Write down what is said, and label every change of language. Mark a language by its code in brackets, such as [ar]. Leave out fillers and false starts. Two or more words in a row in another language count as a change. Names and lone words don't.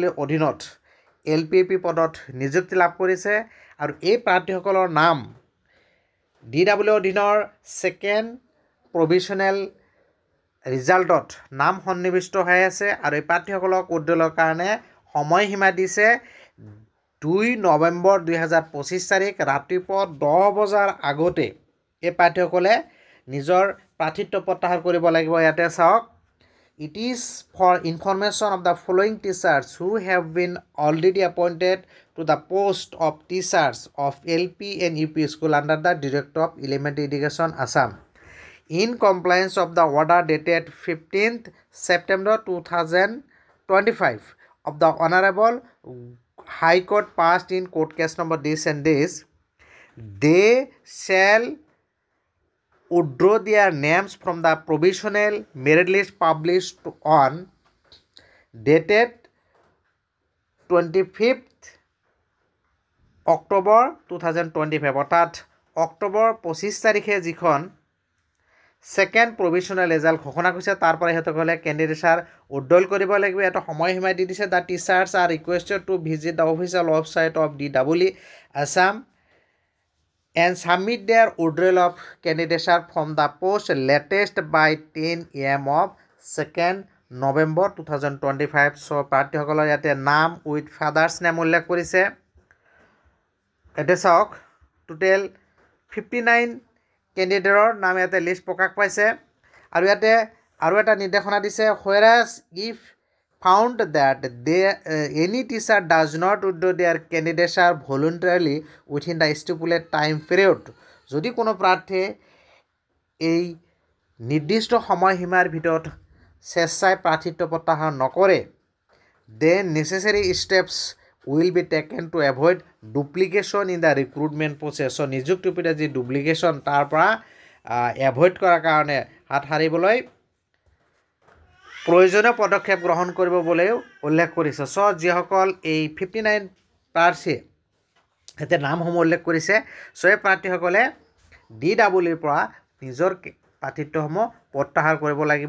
[as] অধীনত LPP পদত নিযুক্তি লাভ কৰিছে আৰু এই প্ৰাৰ্থীসকলৰ নাম DEEৰ অধীনৰ [en] second provisional [as] ৰিজাল্টত নাম সন্নিৱিষ্ট হৈ আছে আৰু এই প্ৰাৰ্থীসকলক উদ্যোগৰ কাৰণে সময়সীমা দিছে 2 নৱেম্বৰ 2025 তাৰিখ ৰাতিপুৱা 10 বজাৰ আগতে এই প্ৰাৰ্থীসকলে নিজৰ প্ৰাৰ্থিত্ব প্ৰত্যাহাৰ কৰিব লাগিব। ইয়াতে চাওক, [en] it is for information of the following teachers who have been already appointed to the post of teachers of LP and UP school under the director of elementary education Assam in compliance of the order dated 15th September 2025 of the Honorable High Court passed in court case number this and this, they shall withdraw their names from the provisional merit list published on dated [as] 25th October 2025 অৰ্থাৎ অক্টোবৰ 25 তাৰিখে যিখন [en] second provisional result [as] ঘোষণা কৰিছে তাৰ পৰা সিহঁতসকলে কেণ্ডিডেটছাৰ উদ্দল কৰিব লাগিব। এটা সময়সীমা দি দিছে। [en] the teachers are requested to visit the official website of DEE Assam and submit their withdrawal of candidature from the post latest by 10 AM of 2nd November 2025. [as] So প্ৰাৰ্থীসকলৰ ইয়াতে নাম [en] with father's name [as] উল্লেখ কৰিছে। এতিয়া চাওক, টোটেল 59 কেণ্ডিডেটৰ নাম ইয়াতে লিষ্ট প্ৰকাশ পাইছে আৰু ইয়াতে আৰু এটা নিৰ্দেশনা দিছে, [en] whereas if found that any teacher does not withdraw their candidature voluntarily within the stipulated time period, [as] যদি কোনো প্ৰাৰ্থীয়ে এই নিৰ্দিষ্ট সময়সীমাৰ ভিতৰত স্বেচ্ছাই প্ৰাৰ্থিত্ব প্ৰত্যাহাৰ নকৰে, [en] then necessary steps will be taken to avoid duplication in the recruitment process. [as] So নিযুক্তি প্ৰক্ৰিয়াৰ যি ডুপ্লিকেশ্যন তাৰ পৰা এভইড কৰাৰ কাৰণে হাত সাৰিবলৈ প্ৰয়োজনীয় পদক্ষেপ গ্ৰহণ কৰিব বুলিও উল্লেখ কৰিছে। চ' যিসকল এই 59 প্ৰাৰ্থীয়ে এতিয়া নামসমূহ উল্লেখ কৰিছে, চ' এই প্ৰাৰ্থীসকলে DEEৰ পৰা নিজৰ প্ৰাৰ্থিত্বসমূহ প্ৰত্যাহাৰ কৰিব লাগিব।